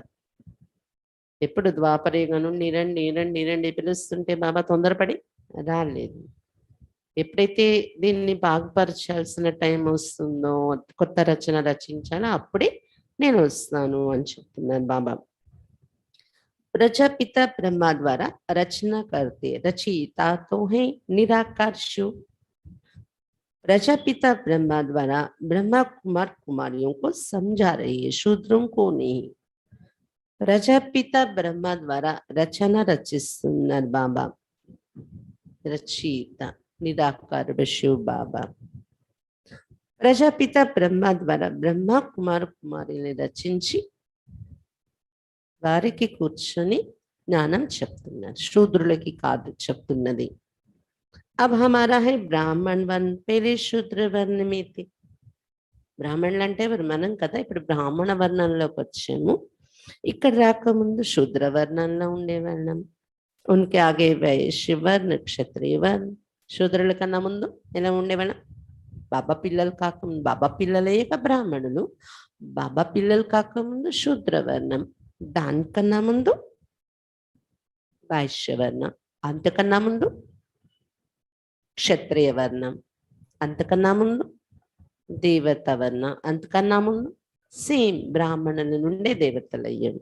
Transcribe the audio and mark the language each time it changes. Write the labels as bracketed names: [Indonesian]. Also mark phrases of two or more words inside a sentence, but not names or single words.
[Telugu] ఎప్పుడు ద్వాపరయుగం నుండి రండి పిలుస్తుంటే బాబా తొందరపడి రాలేదు. ఎప్పుడైతే దీన్ని బాగుపరచాల్సిన టైం వస్తుందో, కొత్త రచన రచించాలో అప్పుడే నేను వస్తాను అని చెప్తున్నాను బాబా. [Hindi] प्रजापिता ब्रह्मा द्वारा रचना करते रचयिता तो है निराकार शिव. प्रजापिता ब्रह्मा द्वारा ब्रह्मा कुमार कुमारियों को समझा रही है, शूद्रों को नहीं. [Telugu] ప్రజాపిత బ్రహ్మ ద్వారా రచన రచిస్తున్నారు బాబా. రచయిత నిరాకార శివ బాబా. ప్రజాపిత బ్రహ్మ ద్వారా బ్రహ్మ కుమార కుమారిని రచించి వారికి కూర్చొని జ్ఞానం చెప్తున్నారు, శూద్రులకి కాదు చెప్తున్నది. [Hindi] अब हमारा है ब्राह्मण वर्ण, पहले शूद्र वर्ण में थे. [Telugu] బ్రాహ్మణులు అంటే మనం కదా, ఇప్పుడు బ్రాహ్మణ వర్ణంలోకి వచ్చాము. ఇక్కడ రాకముందు శూద్ర వర్ణంలో ఉండేవాళ్ళం. [Hindi] उनके आगे वैश्य वर्ण, क्षत्रिय वर्ण. [Telugu] శూద్రుల కన్నా ముందు ఎలా ఉండేవాళ్ళం? బాబా పిల్లలు కాకముందు, బాబా పిల్లలే బ్రాహ్మణులు, బాబా పిల్లలు కాకముందు శూద్ర వర్ణం, దానికన్నా ముందు వైశ్యవర్ణం, అంతకన్నా ముందు క్షత్రియ వర్ణం, అంతకన్నా ముందు దేవత వర్ణం, అంతకన్నా ముందు సేమ్ బ్రాహ్మణుల నుండే దేవతలు అయ్యాం.